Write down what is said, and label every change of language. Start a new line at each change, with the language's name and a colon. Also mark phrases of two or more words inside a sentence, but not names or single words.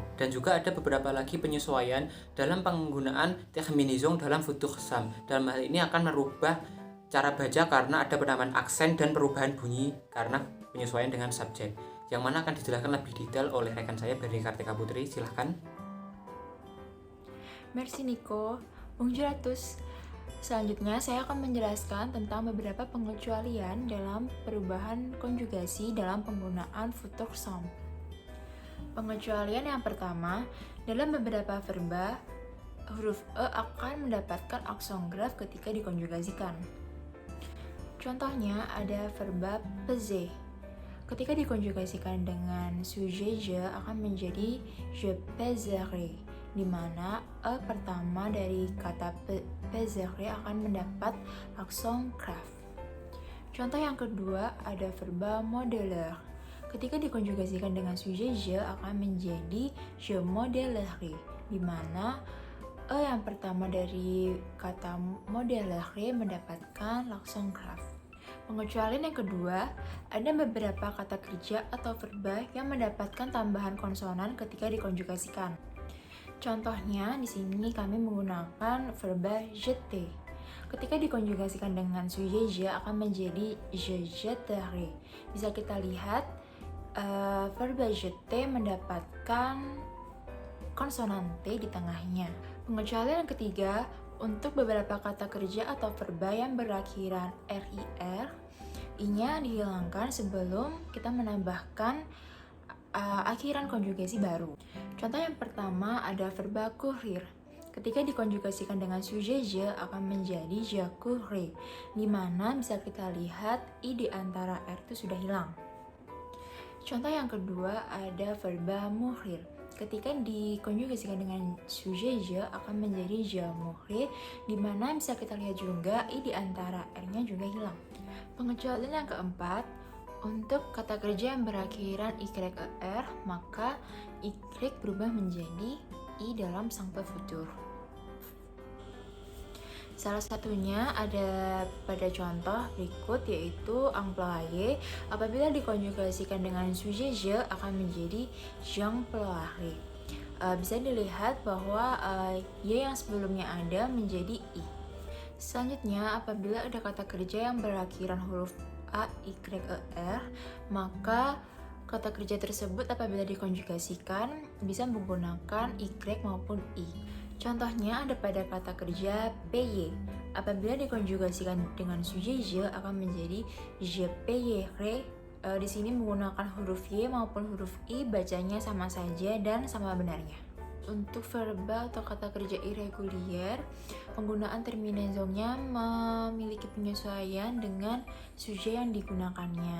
Indonesian: Dan juga ada beberapa lagi penyesuaian dalam penggunaan terminaison dalam
French: futur simple.
Indonesian: Dalam hal ini akan merubah cara baca karena ada penambahan aksen dan perubahan bunyi karena penyesuaian dengan subjek, yang mana akan dijelaskan lebih detail oleh rekan saya Bernike Kartika Putri. Silahkan.
French: Merci Nico. Bonjour à tous.
Indonesian: Selanjutnya saya akan menjelaskan tentang beberapa pengecualian dalam perubahan konjugasi dalam penggunaan futur simple. Pengecualian yang pertama, dalam beberapa verba, huruf e akan mendapatkan aksen grave ketika dikonjugasikan. Contohnya ada verba peser. Ketika dikonjugasikan dengan sujet je akan menjadi
French: je pèserai,
Indonesian: di mana e pertama dari kata pèserai akan mendapat aksen grave. Contoh yang kedua ada verba modeler. Ketika dikonjugasikan dengan sujet je akan menjadi
French: je modellerai,
Indonesian: di mana Yang pertama dari kata modellere mendapatkan l'accent-grave. Pengecualian yang kedua, ada beberapa kata kerja atau verba yang mendapatkan tambahan konsonan ketika dikonjugasikan. Contohnya, di sini kami menggunakan verba jeter. Ketika dikonjugasikan dengan sujet je akan menjadi
French: je jetterai.
Indonesian: Bisa kita lihat verba jeter mendapatkan konsonan T di tengahnya. Pengecualian yang ketiga, untuk beberapa kata kerja atau verba yang berakhiran RIR, I-nya dihilangkan sebelum kita menambahkan akhiran konjugasi baru. Contoh yang pertama ada verba courir. Ketika dikonjugasikan dengan sujet je akan menjadi
French: je courais,
Indonesian: di mana bisa kita lihat I di antara R itu sudah hilang. Contoh yang kedua ada verba mourir. Ketika dikonjugasikan dengan sujet je akan menjadi
French: je mourir,
Indonesian: di mana bisa kita lihat juga I di antara R-nya juga hilang. Pengecualian yang keempat, untuk kata kerja yang berakhiran YER, maka Y berubah menjadi I dalam
French: simple futur.
Indonesian: Salah satunya ada pada contoh berikut, yaitu employé. Apabila dikonjugasikan dengan sujet je akan menjadi j'emploierai. Bisa dilihat bahwa Y yang sebelumnya ada menjadi I. Selanjutnya, apabila ada kata kerja yang berakhiran huruf A, Y, ER, maka kata kerja tersebut apabila dikonjugasikan bisa menggunakan Y maupun I. Contohnya ada pada kata kerja payer. Apabila dikonjugasikan dengan sujet je akan menjadi
French: je payerai.
Indonesian: Di sini menggunakan huruf Y maupun huruf I bacanya sama saja dan sama benarnya. Untuk verba atau kata kerja irregulier, penggunaan terminazongnya memiliki penyesuaian dengan sujet yang digunakannya.